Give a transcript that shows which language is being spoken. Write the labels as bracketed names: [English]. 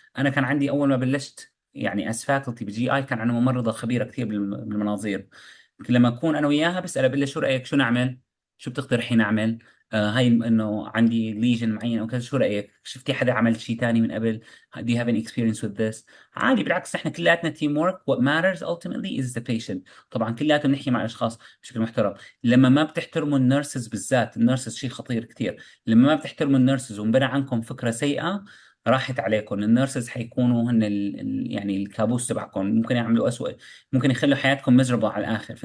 [Arabic] انا كان عندي اول ما بلشت يعني اس فاكولتي بجي اي كان عندنا ممرضه خبيره كثير بالمناظير. لما اكون انا وياها بسالها بقول لها شو رايك، شو نعمل، شو بتقترحي نعمل، هاي انه عندي ليجن معين او كذا، شو رايك، شفتي حدا عمل شيء ثاني من قبل، [English] do you have any experience with this. [Arabic] عادي بالعكس احنا كلياتنا تيم ورك، [English] what matters ultimately is the patient. [Arabic] طبعا كلياتنا بنحكي مع الاشخاص بشكل محترم. لما ما بتحترموا النيرسز، بالذات النيرسز شيء خطير كثير، لما ما بتحترموا النيرسز وانبنى عنكم فكره سيئه راحت عليكم. النيرسز حيكونوا هن يعني الكابوس تبعكم، ممكن يعملوا اسوء، ممكن يخلوا حياتكم miserable على الاخر.